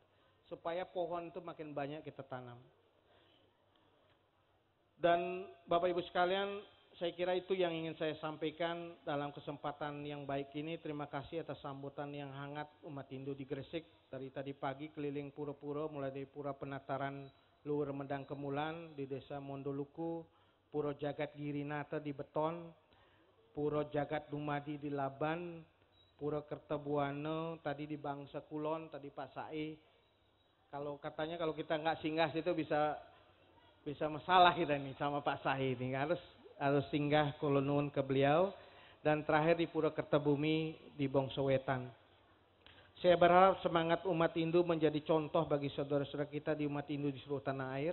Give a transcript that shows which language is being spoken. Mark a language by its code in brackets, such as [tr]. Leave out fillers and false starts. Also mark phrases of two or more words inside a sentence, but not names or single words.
[id] Supaya pohon itu makin banyak kita tanam. Dan Bapak Ibu sekalian, saya kira itu yang ingin saya sampaikan dalam kesempatan yang baik ini. Terima kasih atas sambutan yang hangat umat Hindu di Gresik. Dari tadi pagi keliling pura-pura, mulai dari Pura Penataran Luhur Medang Kemulan di Desa Mondoluku, Pura Jagat Girinata di Beton, Pura Jagat Dumadi di Laban, Pura Kertabuana tadi di Bangsa Kulon, tadi Pak Sae. Kalau katanya kalau kita nggak singgah situ bisa masalah kita nih sama Pak Sae ini. Harus singgah kulunun ke beliau. Dan terakhir di Pura Kertabumi di Bongsowetan. Saya berharap semangat umat Hindu menjadi contoh bagi saudara-saudara kita di umat Hindu di seluruh tanah air.